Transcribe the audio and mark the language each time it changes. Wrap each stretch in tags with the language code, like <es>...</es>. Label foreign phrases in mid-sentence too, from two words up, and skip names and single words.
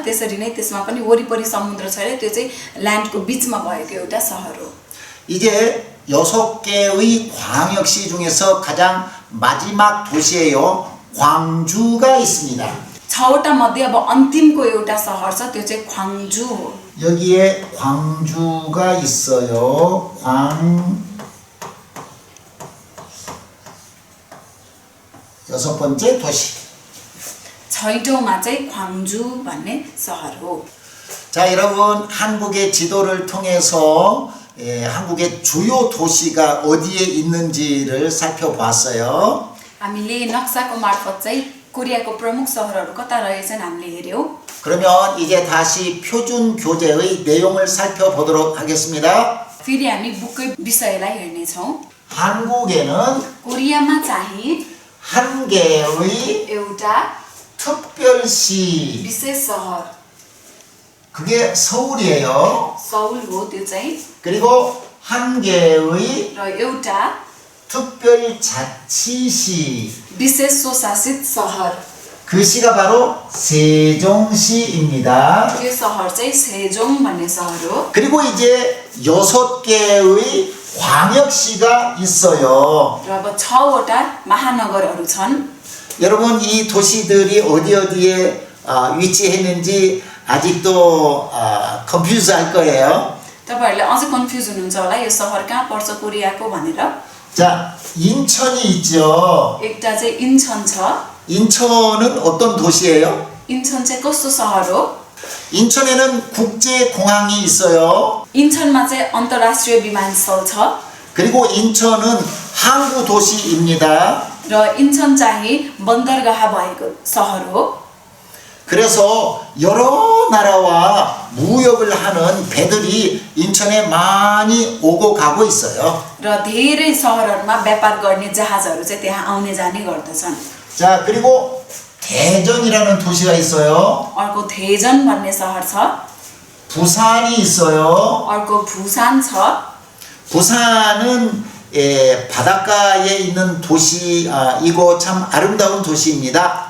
<ne>त्यसरी नै त्यसमा पनि वरिपरि समुद्र छैन. त्यो चाहिँ ल्यान्डको बीचमा भएको एउटा सहर हो.</ne> <ko>이제 6개의 광역시 중에서 가장 마지막 도시예요. 광주가 있습니다.</ko> <ne>6वटा मध्ये अब अन्तिमको एउटा सहर छ त्यो चाहिँ ख्वाङजु हो.</ne> <ko>여기에 광주가 있어요. 여섯 번째 도시.</ko> <ne>6औंमा चाहिँ ख्वाङजु भन्ने सहर हो.</ne> <ko>자, 여러분 한국의 지도를 통해서 한국의 주요 도시가 어디에 있는지를 살펴봤어요.</ko> <ne>हामीले नक्साको मार्फत चाहिँ कोरियाको प्रमुख सहरहरू कता रहेछन् हामीले हेर्यौं.</ne> <ko>그러면 이제 다시 표준 교재의 내용을 살펴보도록 하겠습니다.</ko> <ne>फेरि हामी बुककै विषयलाई हेर्नेछौँ।</ne> <ko>한국에는</ko> <ne>कोरियामा चाहिँ</ne> <ko>한 개의</ko> <ne>एउटा</ne> <ko>특별시,</ko> <ne>विशेष सहर</ne> <ko>그게 서울이에요.</ko> <ne>सौल हो त्यो चाहिँ,</ne> <ko>그리고 한 개의</ko> <ne>र एउटा</ne> <ko>특별자치시,</ko> <ne>विशेष स्वशासित सहर,</ne> <ko>그 시가 바로 세종시입니다.</ko> <ne>त्यो सहर चाहिँ सेजोङ भन्ने सहर हो।</ne> <ko>그리고 이제 6개의 광역시가 있어요.</ko> <ne>र अब 6वटा महानगरहरू छन्।</ne> <ko>여러분 이 도시들이 어디에 위치했는지 아직도 컨퓨즈 할 거예요.</ko> <ne>तपाईहरुले अझै कन्फ्युज हुनुहुन्छ होला यो सहर कहाँ पर्छ कोरियाको भनेर।</ne> <ko>자, 인천이 있죠.</ko> <ne>एउटा चाहिँ इन्चन छ।</ne> <ko>인천은 어떤 도시예요?</ko> <ne>इन्चन चाहिँ कस्तो सहर हो?</ne> <ko>인천에는 국제공항이 있어요.</ko> <ne>इन्चनमा चाहिँ अन्तर्राष्ट्रिय विमानस्थल छ।</ne> <ko>그리고 인천은 항구 도시입니다.</ko> <ne>र इन्चन चाहिँ बन्दरगाह भएको सहर हो।</ne> <ko>그래서 여러 나라와 무역을 하는 배들이 인천에 많이 오고 가고 있어요.</ko> <ne>र धेरै सहरहरुमा व्यापार गर्ने जहाजहरु चाहिँ त्यहाँ आउने जाने गर्दछन्।</ne> <ko>자, 그리고 대전이라는 도시가 있어요.</ko> <ne>अर्को 대전 भन्ने सहर छ।</ne> <ko>부산이 있어요.</ko> <ne>अर्को 부산 छ।</ne> <ko>부산은 바닷가에 있는 도시, 이거 참 아름다운 도시입니다.</ko>